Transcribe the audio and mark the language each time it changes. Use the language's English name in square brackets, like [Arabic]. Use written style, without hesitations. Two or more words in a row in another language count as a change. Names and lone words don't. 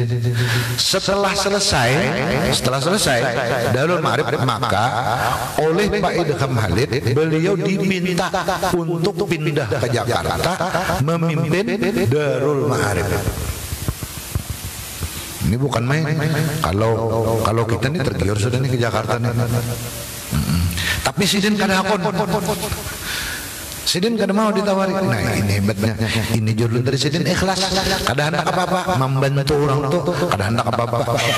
[Indonesian] Setelah selesai Darul Ma'arif, maka oleh Pak Idham Khalid beliau diminta untuk pindah ke Jakarta memimpin Darul Ma'arif. Ini bukan main. Kalau kita nih tergiur sudah nih ke Jakarta nih. [Banjar] Tapi Sidin kada akon. Sidin kada mau ditawari. [Indonesian] Nah ini hebatnya. Ini judul dari Sidin ikhlas. Kada hendak apa-apa, membantu orang tuh. [Banjar] Kada hendak apa-apa.